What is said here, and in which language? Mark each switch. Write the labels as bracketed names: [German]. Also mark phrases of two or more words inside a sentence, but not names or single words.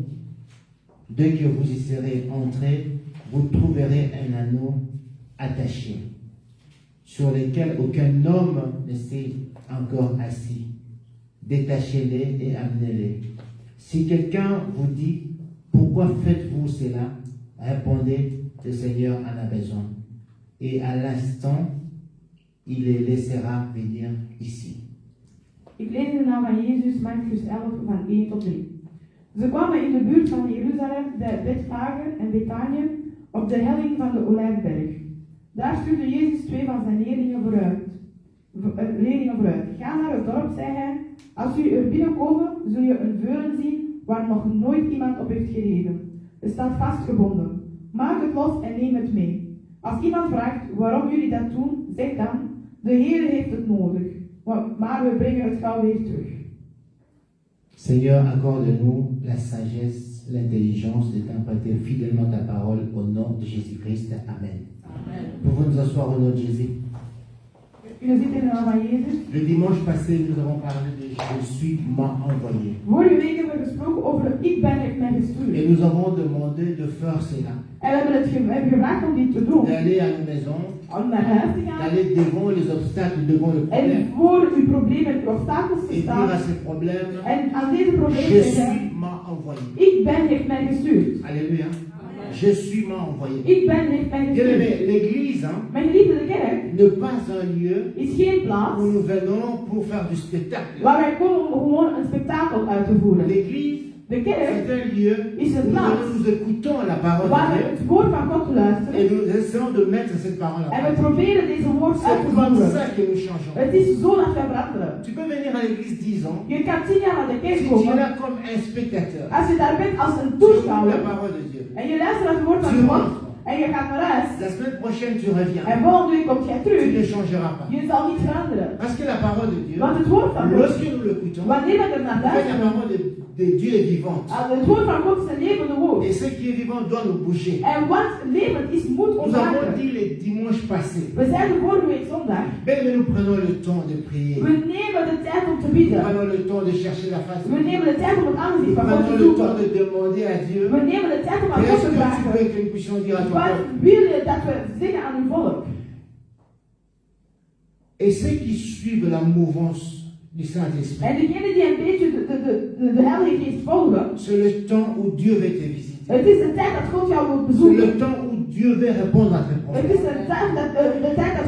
[French] Dès que vous y serez entrés, vous trouverez un anneau attaché, sur lequel aucun homme ne s'est encore assis. Détachez-les et amenez-les. Si quelqu'un vous dit: pourquoi faites-vous cela? Répondez: le Seigneur en a besoin. Et à l'instant, il les laissera venir ici. [Dutch] Ik lees in de naam van Jezus Marcus 11 van 1 tot 3. Ze kwamen in de buurt van Jeruzalem, de Bethphage en Betanië, op de helling van de Olijfberg. Daar stuurde Jezus 2 van zijn leerlingen vooruit. Ga naar het dorp, zei hij. Als jullie er binnenkomen, zul je een veulen zien waar nog nooit iemand op heeft gereden. Het staat vastgebonden. Maak het los en neem het mee. Als iemand vraagt waarom jullie dat doen, zeg dan: de Heer heeft het nodig, maar we brengen het gauw weer terug. [French] Seigneur, accorde-nous la sagesse, l'intelligence d'interpréter fidèlement ta parole au nom de Jésus-Christ. Amen. Amen. Pouvons nous asseoir au nom de Jésus. [Dutch] Jullie zitten in de naam van Jezus. [French] Le dimanche passé, nous avons parlé de Je suis m'a envoyé. [Dutch] Vorige week hebben we gesproken over ik ben heeft mij [French] Et [Dutch] gestuurd. [French] nous avons demandé de faire cela. [Dutch] En we hebben gevraagd om dit te doen. [French] D'aller à nos maisons, [Dutch] Om naar huis te gaan. [French] d'aller devant les obstacles, devant le problème. [Dutch] En voor uw problemen, uw obstakels te [French] Et dire à [Dutch] staan. [French] ces problèmes: [Dutch] En aan deze [French] Je [Dutch] problemen te [French] suis [Dutch] zeggen: [French] m'a envoyé. [Dutch] ik ben heeft mij gestuurd. [French] Alléluia. Je suis m'a envoyé. [Dutch] Ik ben heeft mij [French] Bien aimé, [Dutch] gestuurd. [French] l'église hein, [Dutch] Mijn geliefde, de kerk [French] n'est pas un lieu [Dutch] is geen plaats [French] où nous venons pour faire du spectacle. [Dutch] waar wij komen om gewoon een spektakel uit te voeren. [French] L'église [Dutch] De kerk [French] est un lieu [Dutch] is een [French] où [Dutch] plaats [French] nous écoutons la parole [Dutch] waar [French] de [Dutch] we [French] Dieu [Dutch] het woord van God [French] et [Dutch] luisteren. [French] nous essayons de mettre cette parole en [Dutch] En we [French] pratique. [Dutch] proberen deze woord uit [French] C'est [Dutch] te [French] comme [Dutch] voeren. [French] ça que nous changeons. [Dutch] Het is zo dat we veranderen. [French] Tu peux venir à l'église 10 ans. [Dutch] Je kan 10 jaar naar de kerk [French] Si tu es [Dutch] komen. [French] là comme un spectateur, [Dutch] Als je daar bent als een [French] tu écoutes la [Dutch] toeschouwer [French] parole de Dieu. [Dutch] en je luistert naar het woord van [French] Tu [Dutch] God [French] rentres. [Dutch] en je gaat naar huis [French] La semaine prochaine, tu reviens. [Dutch] en volgende week komt jij [French] Tu [Dutch] terug, [French] ne changeras pas. [Dutch] je zal niet veranderen. [French] Parce que la parole de Dieu, [Dutch] Want het woord van God, [French] lorsque nous l'écoutons, [Dutch] wanneer we er naar [French] en fait, la [Dutch] luisteren, [French] parole de Dieu est vivante. [Dutch] het woord van God is een levende woord. [French] Et ce qui est vivant doit nous bouger. [Dutch] En wat levend is, moet [French] Nous avons [Dutch] ontwaken. [French] dit les dimanches passés. [Dutch] We zeiden vorige week zondag, [French] Mais nous prenons le temps de prier. [Dutch] we nemen de tijd om te [French] Nous [Dutch] bidden. [French] prenons le temps de chercher la face de [Dutch] We [French] Dieu. [Dutch] nemen de tijd om het aangezicht [French] Nous [Dutch] van God te [French] prenons le temps [Dutch] zoeken. [French] de demander à Dieu: [Dutch] We nemen de tijd om aan God [French] qu'est-ce [Dutch] te [French] que tu [Dutch] vragen. [French] veux que nous puissions dire à ton [Dutch] Wat [French] peuple? [Dutch] wil je dat we zeggen aan uw volk? [French] Et ceux qui suivent la mouvance du Saint-Esprit, [Dutch] En degenen die een beetje de Heilige Geest volgen, [French] c'est le temps où Dieu veut te visiter. [Dutch] het is de tijd dat God jou wil [French] C'est [Dutch] bezoeken. [French] le temps où Dieu veut répondre à tes [Dutch] Het [French] problèmes. [Dutch] is de tijd dat